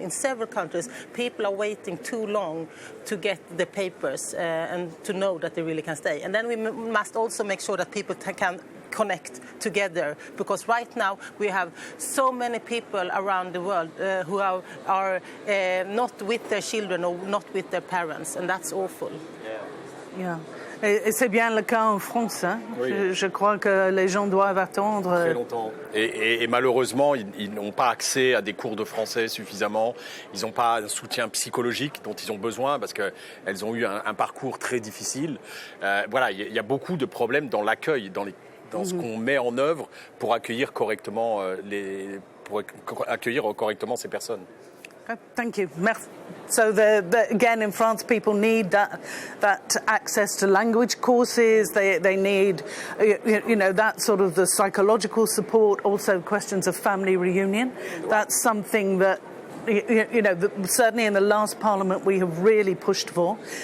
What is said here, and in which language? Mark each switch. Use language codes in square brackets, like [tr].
[en] In several countries, people are waiting too long to get the papers and to know that they really can stay. And then we must also make sure that people can connect together, because right now we have so many people around the world who are not with their children or not with their parents, and that's awful. Yeah. [fr] Et c'est bien le cas en France. Oui. Je crois que les gens doivent attendre très longtemps. Et malheureusement, ils n'ont pas accès à des cours de français suffisamment. Ils n'ont pas un soutien psychologique dont ils ont besoin parce qu'elles ont eu un parcours très difficile. Voilà, il y a beaucoup de problèmes dans l'accueil, dans ce qu'on met en œuvre pour accueillir correctement ces personnes. [en] Thank you. So again, in France, people need that access to language courses. They need, that sort of the psychological support. Also, questions of family reunion. That's something that certainly in the last Parliament we have really pushed for.